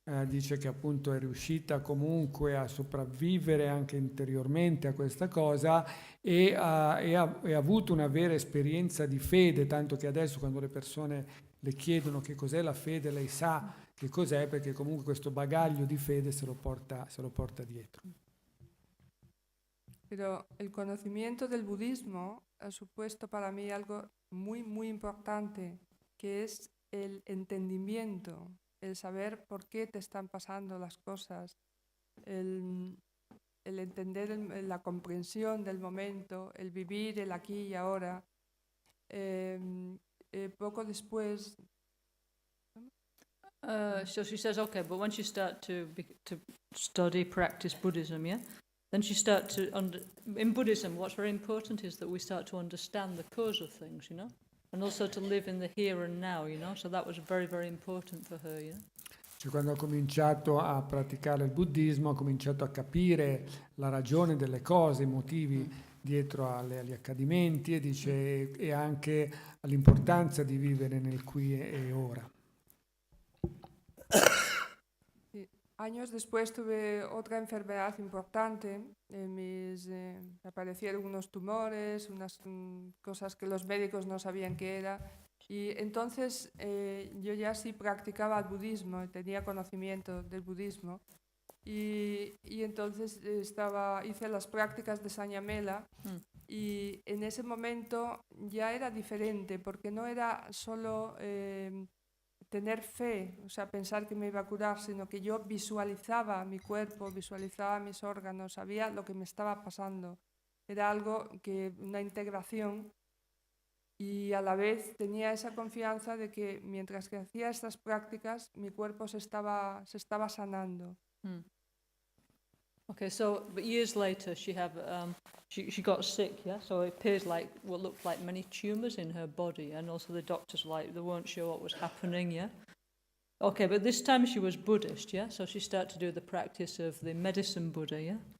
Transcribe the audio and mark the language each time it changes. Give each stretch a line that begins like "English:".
Italian: dice che appunto è riuscita comunque a sopravvivere anche interiormente a questa cosa e ha avuto una vera esperienza di fede, tanto che adesso quando le persone le chiedono che cos'è la fede, lei sa che cos'è perché comunque questo bagaglio di fede se lo porta dietro.
Spanish: Pero el conocimiento del budismo ha supuesto para mí algo muy, muy importante, que es el entendimiento, el saber por qué te están pasando las cosas, el entender la comprensión del momento, el vivir el aquí y ahora. Poco después...
English: So she says, okay, but when she started to study, practice Buddhism, yeah? Then she starts to, in Buddhism, what's very important is that we start to understand the cause of things, you know, and also to live in the here and now, you know, so that was very, very important for her, you know.
Italian: Cioè, quando ha cominciato a praticare il buddismo, ha cominciato a capire la ragione delle cose, i motivi dietro agli accadimenti e dice e anche all'importanza di vivere nel qui e ora.
Spanish: Años después tuve otra enfermedad importante, me aparecieron unos tumores, unas cosas que los médicos no sabían qué era, y entonces yo ya sí practicaba el budismo, tenía conocimiento del budismo, y entonces hice las prácticas de Sañamela, y en ese momento ya era diferente, porque no era solo... tener fe, o sea, pensar que me iba a curar, sino que yo visualizaba mi cuerpo, visualizaba mis órganos, sabía lo que me estaba pasando. Era algo que, una integración, y a la vez tenía esa confianza de que mientras que hacía estas prácticas, mi cuerpo se estaba sanando.
English: Okay, so but years later she got sick, yeah? So it appears like what looked like many tumours in her body, and also the doctors they weren't sure what was happening, yeah? Okay, but this time she was Buddhist, yeah? So she started to do the practice of the medicine Buddha, yeah?